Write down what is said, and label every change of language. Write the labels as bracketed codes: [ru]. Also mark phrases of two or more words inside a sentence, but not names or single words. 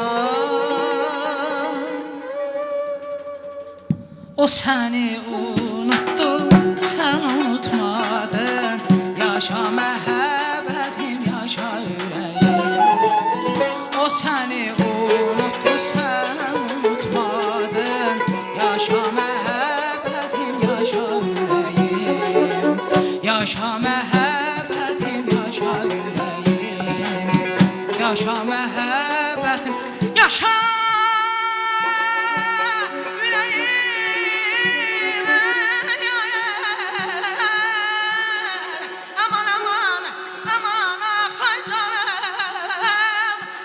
[tr] O seni unuttu, sen unutmadın [az] Yaşa məhəbbətim, yaşa [tr] ürəyim O seni unuttu, sen unutmadın [az] Yaşa məhəbbətim, yaşa ürəyim Yaşa məhəbbətim, yaşa ürəyim Yaşa məhəbbətim, yaşa ürəyim Aman aman, aman ah ay canım